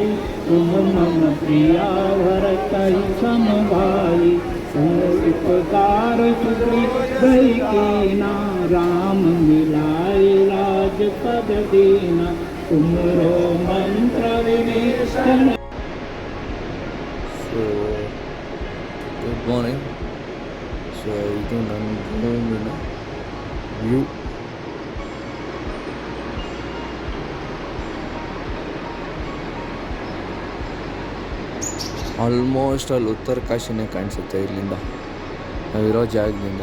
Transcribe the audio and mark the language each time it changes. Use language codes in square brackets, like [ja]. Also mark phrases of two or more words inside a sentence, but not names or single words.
[awa] तुम मम प्रिया भरत समभाई, उपकार सुग्रीव कीना। राम मिलाए राजपद दीना, तुमरो मंत्र विभीषण। [en] So good morning. [kn] ಸೊ ಇದು ನನ್ನ ರೂಮಿನ ವ್ಯೂ. ಆಲ್ಮೋಸ್ಟ್ ಅಲ್ಲಿ ಉತ್ತರ ಕಾಶಿನೇ ಕಾಣಿಸುತ್ತೆ ಇಲ್ಲಿಂದ, ನಾವಿರೋ ಜಾಗದಿಂದ.